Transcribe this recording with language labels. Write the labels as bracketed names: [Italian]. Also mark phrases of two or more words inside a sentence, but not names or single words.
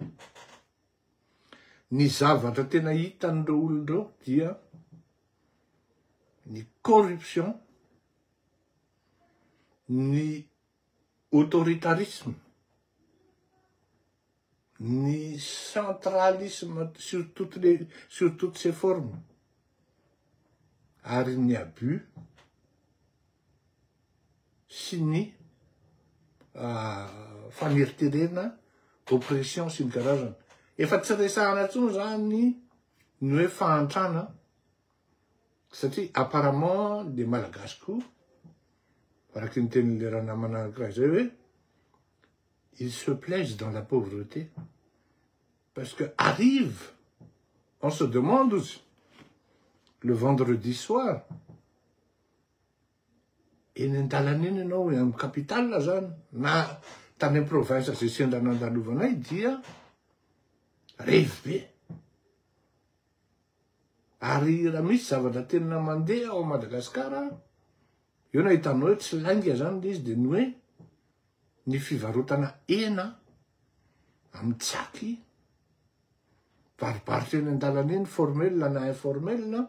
[Malagasy] Ny zavatra tena hitan'ireo olon'ireo dia [French] ny corruption, ny autoritarisme, ny centralisme sur toutes ses formes, [Malagasy] ary ny abus sy ny faneriterena, oppression sy ny karazana. Efa tsy resahana intsony zany ny hoe fahantrana satria [French] apparemment les malagasy [Malagasy] koa araky ny tenin'le raha namana anankiray zay hoe [French] ils se plaisent dans la pauvreté parce que arrive, on se demande le vendredi soir [Malagasy] eny an-dalana eny ianao amin'ny capitale zany na tany amin'ny province zay sendra nandalovanay dia revy be Ary raha misy zavatra tena mandeha ao Madagasikara, eo na hitanao hoe tsy lainga zany le izy de ny hoe ny fivarotana hena amin'ny tsaky, varobarotra eny an-dalana eny formel na informel,